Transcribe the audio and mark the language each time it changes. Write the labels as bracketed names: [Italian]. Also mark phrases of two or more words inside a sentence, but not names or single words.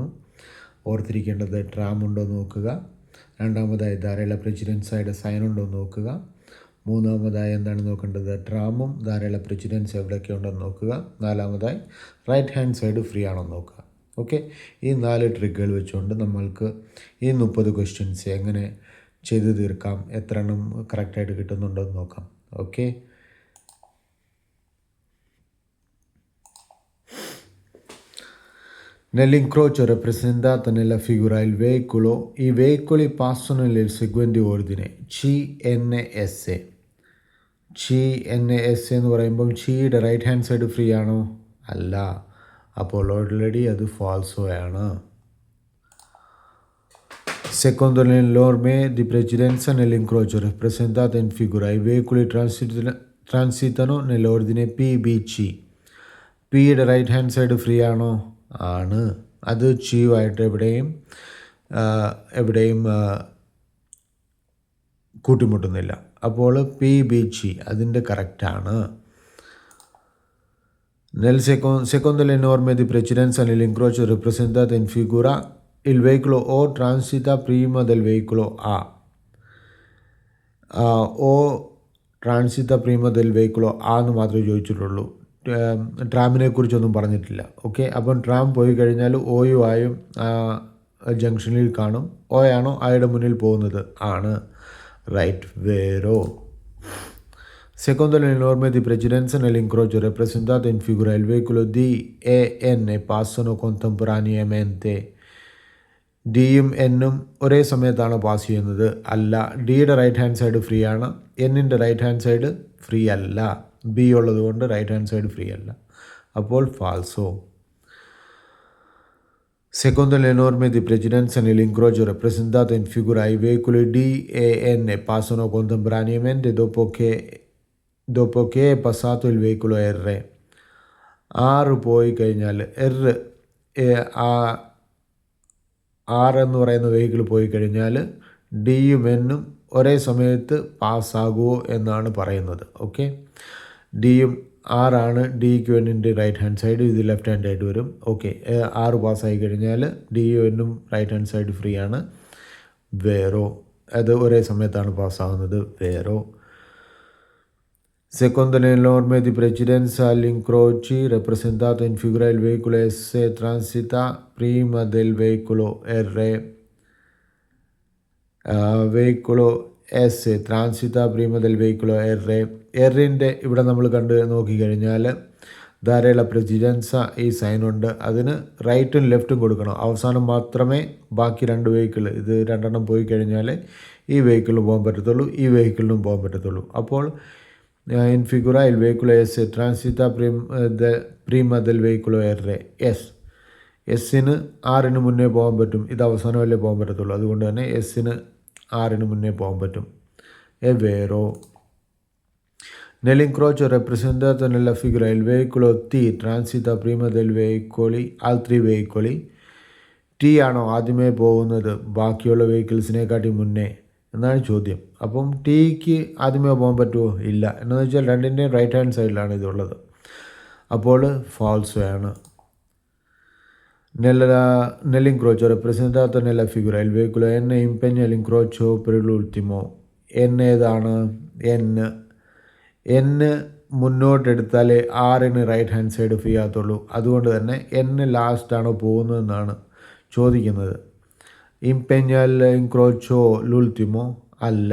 [Malayalam] ഓർത്തിരിക്കേണ്ടത് ട്രാം ഉണ്ടോ നോക്കുക, രണ്ടാമതായി ധാരാളം പ്രസിഡൻസായുടെ സൈൻ ഉണ്ടോ നോക്കുക, മൂന്നാമതായി എന്താണ് നോക്കേണ്ടത്, ട്രാമും ധാരാളം പ്രസിഡൻസ് എവിടെയൊക്കെ ഉണ്ടെന്ന് നോക്കുക, നാലാമതായി [English] right hand side free [Malayalam] ആണോ നോക്കുക. ഓക്കെ, ഈ 4 ട്രിക്കുകൾ വെച്ചുകൊണ്ട് നമ്മൾക്ക് ഈ 30 ക്വസ്റ്റ്യൻസ് എങ്ങനെ ചെയ്തു തീർക്കാം, എത്ര എണ്ണം കറക്റ്റായിട്ട് കിട്ടുന്നുണ്ടോ എന്ന് നോക്കാം. ഓക്കെ, [Italian] Nell'incrocio rappresentato nella figura il veicolo, i veicoli passano nel seguente ordine: CNS. [Malayalam] CNS എന്ന് പറയുമ്പം ചിയുടെ [English] right hand side free [Malayalam] ആണോ? അല്ല. അപ്പോൾ ഓൾറെഡി അത് ഫാൾസോ ആണ്. [Italian] Secondo le norme di precedenza nell'incrocio rappresentato in figura, i veicoli transitano nell'ordine PBC. [Malayalam] പിയുടെ [English] right hand side free [Malayalam] ആണോ? ആണ്. അത് ചീവായിട്ട് എവിടെയും കൂട്ടിമുട്ടുന്നില്ല. അപ്പോൾ PBC അതിൻ്റെ കറക്റ്റാണ്. [Italian] Secondo le norme di precedenza nell'incrocio rappresentato in figura, il veicolo O transita prima del veicolo A. O transita prima del veicolo A [Malayalam] എന്ന് മാത്രമേ ചോദിച്ചിട്ടുള്ളൂ. ട്രാമിനെ കുറിച്ചൊന്നും പറഞ്ഞിട്ടില്ല. ഓക്കെ, അപ്പം ട്രാം പോയി കഴിഞ്ഞാൽ ഓയും ആയും ജംഗ്ഷനിൽ കാണും. ഓയാണോ ആയുടെ മുന്നിൽ പോകുന്നത്? ആണ്. റൈറ്റ്, വേരോ. [Italian] Secondo le norme di precedenza nell'incrocio rappresentato in figura, il veicolo D e N passano contemporaneamente. [Malayalam] ഡിയും എന്നും ഒരേ സമയത്താണ് പാസ് ചെയ്യുന്നത്? അല്ല. ഡിയുടെ [English] right hand side free [Malayalam] ആണ്, എന്നിൻ്റെ [English] right hand side free [Malayalam] അല്ല. ബി ഉള്ളത് കൊണ്ട് [English] right hand side free [Malayalam] അല്ല. അപ്പോൾ ഫാൾസോ. [Italian] Secondo le norme di precedenza nell'incrocio rappresentato in figura, i veicoli D e N passano contemporaneamente dopo che è passato il veicolo R. [Malayalam] R പോയി കഴിഞ്ഞാൽ R എന്ന് പറയുന്ന വെഹിക്കിൾ പോയി കഴിഞ്ഞാൽ ഡിയും എന്നും ഒരേ സമയത്ത് പാസ്സാകുമോ എന്നാണ് പറയുന്നത്. ഓക്കെ, ഡിയും ആറാണ്, ഡിക്ക് എന്നിൻ്റെ [English] right hand side, [Malayalam] ഇത് [English] left hand [Malayalam] ആയിട്ട് വരും. ഓക്കെ, 6 പാസ്സായി കഴിഞ്ഞാൽ ഡിയും എന്നും [English] right hand side free [Malayalam] ആണ്. വേറോ, അത് ഒരേ സമയത്താണ് പാസ്സാകുന്നത്. വേറോ. [Italian] Secondo le norme di precedenza all'incroci rappresentato in figura, il veicolo S transita prima del veicolo R. Veicolo S transita prima del veicolo R. [Malayalam] എറിൻ്റെ ഇവിടെ നമ്മൾ കണ്ട് നോക്കിക്കഴിഞ്ഞാൽ ധാരാളം പ്രസിഡൻസ ഈ സൈനുണ്ട്. അതിന് റൈറ്റും ലെഫ്റ്റും കൊടുക്കണം. അവസാനം മാത്രമേ ബാക്കി 2 വെഹിക്കിൾ, ഇത് 2 എണ്ണം പോയി കഴിഞ്ഞാൽ ഈ വെഹിക്കിളിന് പോകാൻ പറ്റത്തുള്ളൂ, ഈ വെഹിക്കിളിനും പോകാൻ പറ്റത്തുള്ളൂ. [Italian] അപ്പോൾ in figura il veicolo S transita prima del veicolo R. [Malayalam] എസ്സിന് ആറിന് മുന്നേ പോകാൻ പറ്റും, ഇത് അവസാനമല്ലേ പോകാൻ പറ്റത്തുള്ളൂ. അതുകൊണ്ട് തന്നെ എസ്സിന് ആറിന് മുന്നേ പോകാൻ പറ്റും. [Italian] è vero. Nell'incrocio rappresentato nella figura, il veicolo T transita prima del altri veicoli. [Malayalam] ടി ആണോ ആദ്യമേ പോകുന്നത് ബാക്കിയുള്ള വെഹിക്കിൾസിനെക്കാട്ടി മുന്നേ എന്നാണ് ചോദ്യം. അപ്പം ടിക്ക് ആദ്യമേ പോകാൻ പറ്റുമോ? ഇല്ല. എന്താണെന്ന് വെച്ചാൽ രണ്ടിൻ്റെയും [English] right hand [Malayalam] സൈഡിലാണ് ഇതുള്ളത്. അപ്പോൾ ഫാൾസോ ആണ്. [Italian] Nell'incrocio rappresentato nella figura, il veicolo N impegna l'incrocio per l'ultimo. [Malayalam] N ഏതാണ്? N മുന്നോട്ടെടുത്താലേ ആറിന് [English] right hand side free [Malayalam] ആകത്തുള്ളൂ. അതുകൊണ്ട് തന്നെ N ലാസ്റ്റാണോ പോകുന്നതെന്നാണ് ചോദിക്കുന്നത്. [Italian] impegna l'incrocio l'ultimo? അല്ല.